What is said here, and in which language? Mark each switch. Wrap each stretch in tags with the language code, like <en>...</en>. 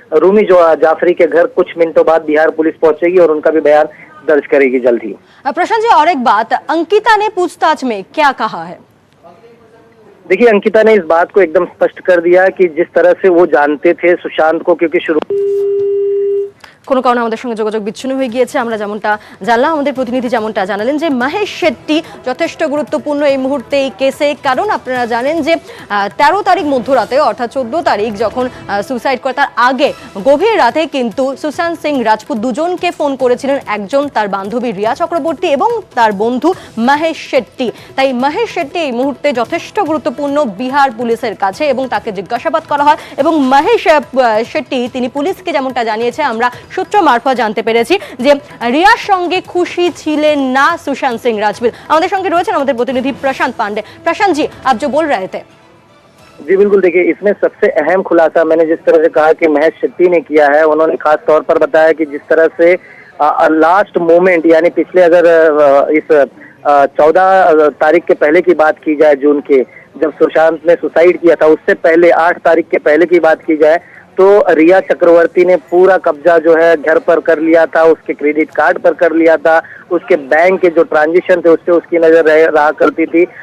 <hi>रूमी जाफरी के घर कुछ मिनटों बाद बिहार पुलिस पहुंचेगी और उनका भी बयान दर्ज करेगी जल्द ही। प्रशांत जी, और एक बात, अंकिता ने पूछताछ में क्या कहा है? देखिए, अंकिता ने इस बात को एकदम स्पष्ट कर दिया कि जिस तरह से वो जानते थे सुशांत को, क्योंकि शुरू</hi> <bn>কোনো কারণে আমাদের সঙ্গে যোগাযোগ বিচ্ছিন্ন হয়ে গিয়েছে। আমরা যেমনটা জানলাম, আমাদের প্রতিনিধি যেমনটা জানালেন যে মহেশ শেট্টি যথেষ্ট গুরুত্বপূর্ণ এই মুহূর্তে এই কেসে, কারণ আপনারা জানেন যে 13 তারিখ মধ্যরাতে অর্থাৎ 14 তারিখ যখন সুসাইড করে তার আগে গভীর রাতে কিন্তু সুশান্ত সিং রাজপুত দুজনকে ফোন করেছিলেন, একজন তার বান্ধবী রিয়া চক্রবর্তী এবং তার বন্ধু মহেশ শেট্টি। তাই মহেশ শেট্টি এই মুহূর্তে যথেষ্ট গুরুত্বপূর্ণ বিহার পুলিশের কাছে এবং তাকে জিজ্ঞাসাবাদ করা হয় এবং মহেশ শেট্টি তিনি পুলিশকে যেমনটা জানিয়েছে, আমরা সূত্র মারফত জানতে পেরেছি যে রিয়ার সঙ্গে খুশি ছিলেন না সুশান্ত সিং राजपूत। আমাদের সঙ্গে রয়েছেন আমাদের প্রতিনিধি प्रशांत पांडे।</bn> <hi>प्रशांत जी, आप जो बोल रहे थे। जी बिल्कुल, देखिए इसमें सबसे अहम खुलासा मैंने जिस तरह से कहा कि महेश शेट्टी ने किया है, उन्होंने खास तौर पर बताया कि जिस तरह से लास्ट मोमेंट, यानी पिछले अगर इस 14 तारीख के पहले की बात की जाए, जून के, जब सुशांत ने सुसाइड किया था, उससे पहले 8 तारीख के पहले की बात की जाए तो रिया चक्रवर्ती ने पूरा कब्जा जो है घर पर कर लिया था, उसके क्रेडिट कार्ड पर कर लिया था, उसके बैंक के जो ट्रांजैक्शन थे उससे उसकी नजर रहा करती थी।</hi>